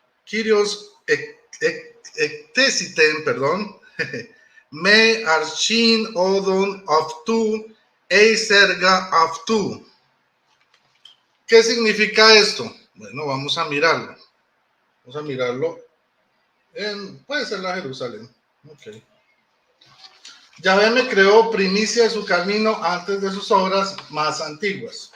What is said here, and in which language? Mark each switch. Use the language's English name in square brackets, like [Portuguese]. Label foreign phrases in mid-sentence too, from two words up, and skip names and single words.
[Greek] Κύριος ἔκτισεν, perdón, με ἀρχὴν ὁδῶν αὐτοῦ εἰς ἔργα αὐτοῦ. [Spanish] ¿Qué significa esto? Bueno, vamos a mirarlo. Vamos a mirarlo puede ser la Jerusalén. Ok. Yahvé me creó primicia de su camino antes de sus obras más antiguas.